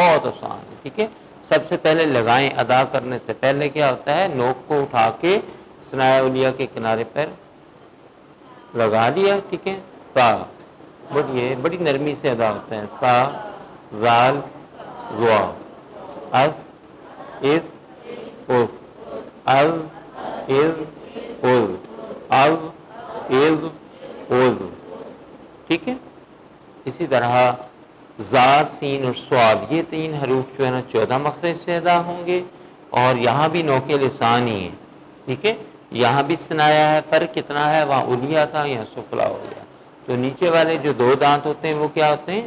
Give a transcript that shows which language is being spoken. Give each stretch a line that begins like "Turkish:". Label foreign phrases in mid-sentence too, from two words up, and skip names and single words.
Urdu: بہت آسان ہے. ٹھیک ہے، سب سے پہلے لگائیں. ادا کرنے سے پہلے کیا ہوتا ہے؟ نوک کو اٹھا کے
Arabic: ثنایا علیہ
Urdu: کے کنارے پر لگا دیا. ٹھیک ہے، سا. بڑی بڑی نرمی سے ادا ہوتا ہے. سا، زال، زوا، از، از، اف، از، از، از، از، از، از. ٹھیک ہے. اسی طرح زا، سین اور صاد، یہ 3 حروف جو ہے نا 14 مخرج سے ادا ہوں گے، اور یہاں بھی نوک لسان ہی ہے. ٹھیک ہے، یہاں بھی ثنایا ہے. فرق کتنا ہے؟ وہاں علیا تھا یہاں سفلا ہو گیا. تو نیچے والے جو 2 دانت ہوتے ہیں وہ کیا ہوتے ہیں؟